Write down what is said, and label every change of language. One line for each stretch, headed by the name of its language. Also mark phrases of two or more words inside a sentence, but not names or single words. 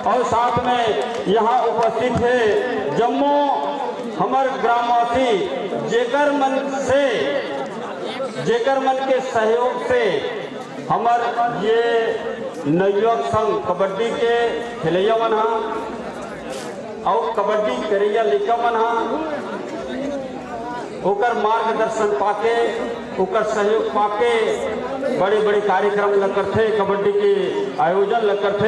Chhattisgarhi: और साथ में यहाँ उपस्थित है जम्मू हमारे ग्रामवासी, जेकर मन के सहयोग से हमार ये नवयुवक संघ कबड्डी के खिलैया मन और कबड्डी करैया लइका मन ओकर मार्गदर्शन पाके ओकर सहयोग पाके बड़े बड़े कार्यक्रम ल करथे, कबड्डी के आयोजन ल करथे।